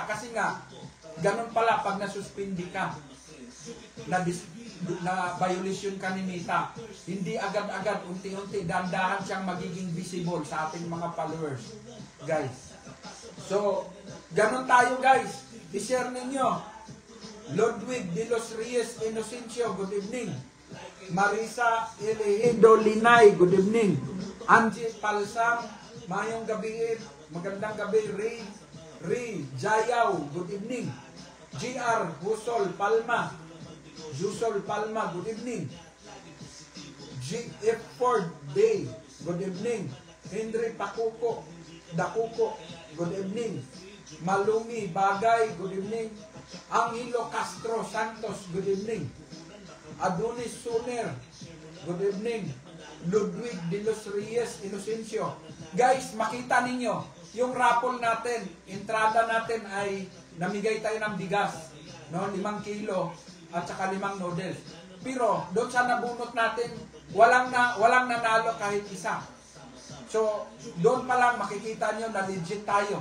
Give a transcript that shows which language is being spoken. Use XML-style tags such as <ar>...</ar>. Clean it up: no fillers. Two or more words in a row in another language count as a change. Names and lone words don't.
<tl>Kasi nga, ganun pala pag nasuspindi ka. Na violation ka ni Nita. Hindi agad-agad, unti-unti, dandahan siyang magiging visible sa ating mga followers. Guys. So, ganun tayo guys. I-share ninyo. Ludwig de los Reyes Inocencio,</tl> <en>good evening. Marisa Elehido Linay, good evening.</en> <tl>Angie Palsam, mayong gabi, magandang gabi.</tl> <en>Ray Jayaw, good evening. GR Husol Palma, good evening. GF Ford Day, good evening. Henry Dakuko, good evening. Malumi Bagay, good evening. Angelo Castro Santos, good evening. Adonis Suner, good evening. Ludwig de los Reyes Inocencio.</en> <tl>Guys, makita ninyo, yung raffle natin, entrada natin ay namigay tayo ng bigas, no? 5 kilo at saka 5 noodles. Pero doon sa nabunot natin, walang nanalo kahit isa. So, doon pa lang makikita nyo na legit tayo.</tl>